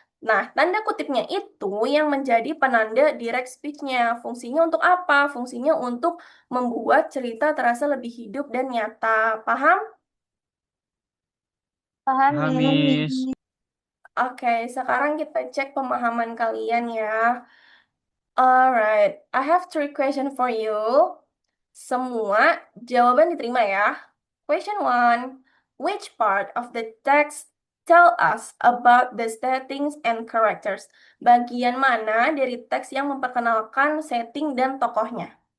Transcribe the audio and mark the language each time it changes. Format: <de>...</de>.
<id>Nah, tanda kutipnya itu yang menjadi penanda direct speech-nya. Fungsinya untuk apa? Fungsinya untuk membuat cerita terasa lebih hidup dan nyata. Paham? Paham, Paham,</id> <en>Miss. Miss.</en> <id>Oke, sekarang kita cek pemahaman kalian ya.</id> <en>Alright, I have 3 question for you.</en> <id>Semua jawaban diterima ya.</id> <en>Question 1. Which part of the text tell us about the settings and characters?</en> <id>Bagian mana dari teks yang memperkenalkan setting dan tokohnya?</id>